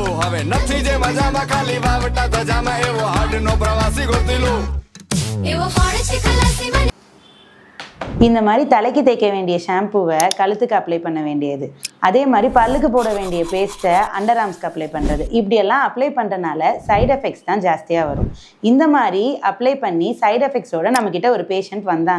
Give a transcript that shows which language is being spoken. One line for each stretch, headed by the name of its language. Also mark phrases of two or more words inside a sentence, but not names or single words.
Gujarati: હવે નથી જે મજામાં ખાલી વાવટા ધજામાં એવો હાડનો પ્રવાસી ગોતી લો એવો કોણ છે ખલાસી મને
Tamil: இந்த மாதிரி தலைக்கு தேய்க்க வேண்டிய ஷாம்புவை கழுத்துக்கு அப்ளை பண்ண வேண்டியது, அதே மாதிரி பல்லுக்கு போட வேண்டிய பேஸ்ட்டை
English: under arms
Tamil: அப்ளை பண்ணுறது, இப்படியெல்லாம் அப்ளை பண்ணுறனால
English: side effects
Tamil: தான் ஜாஸ்தியாக வரும். இந்த மாதிரி அப்ளை பண்ணி
English: side effects
Tamil: நம்மக்கிட்ட ஒரு பேஷண்ட் வந்தாங்க.